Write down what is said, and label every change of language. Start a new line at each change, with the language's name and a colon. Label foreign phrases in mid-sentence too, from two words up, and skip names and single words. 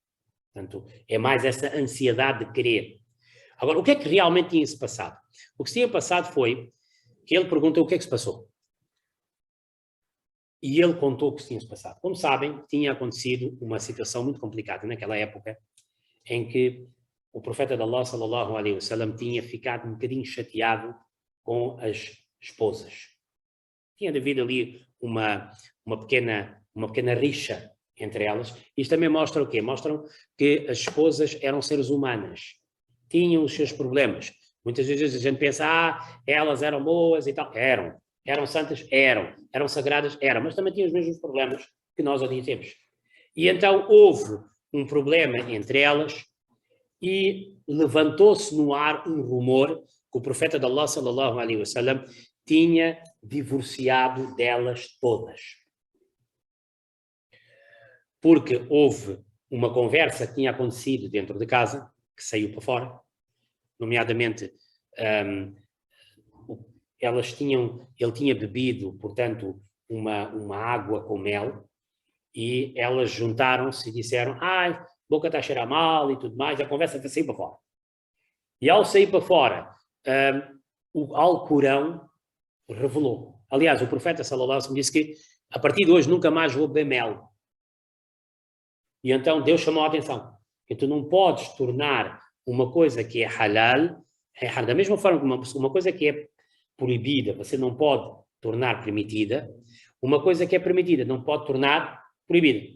Portuguese: Portanto, é mais essa ansiedade de querer. Agora, o que é que realmente tinha-se passado? O que se tinha passado foi que ele perguntou o que é que se passou. E ele contou o que se tinha passado. Como sabem, tinha acontecido uma situação muito complicada naquela época, em que o profeta de Allah,
Arabic: صلى الله عليه وسلم,
Portuguese: tinha ficado um bocadinho chateado com as esposas. Tinha havido ali uma pequena rixa entre elas. Isto também mostra o quê? Mostram que as esposas eram seres humanas. Tinham os seus problemas. Muitas vezes a gente pensa, elas eram boas e tal. Eram santas? Eram sagradas? Eram, mas também tinham os mesmos problemas que nós hoje temos. E então houve um problema entre elas e levantou-se no ar um rumor que o profeta de Allah,
Arabic: صلى الله عليه وسلم,
Portuguese: tinha divorciado delas todas. Porque houve uma conversa que tinha acontecido dentro de casa, que saiu para fora, nomeadamente ele tinha bebido, portanto, uma água com mel, e elas juntaram-se e disseram, boca está a cheirar mal e tudo mais, a conversa saiu para fora. E ao sair para fora, o Alcorão revelou. Aliás, o profeta
Arabic: صلى الله عليه وسلم
Portuguese: disse que a partir de hoje nunca mais vou beber mel. E então Deus chamou a atenção, que tu não podes tornar uma coisa que é halal, da mesma forma que uma coisa que é proibida, você não pode tornar permitida, uma coisa que é permitida não pode tornar proibida.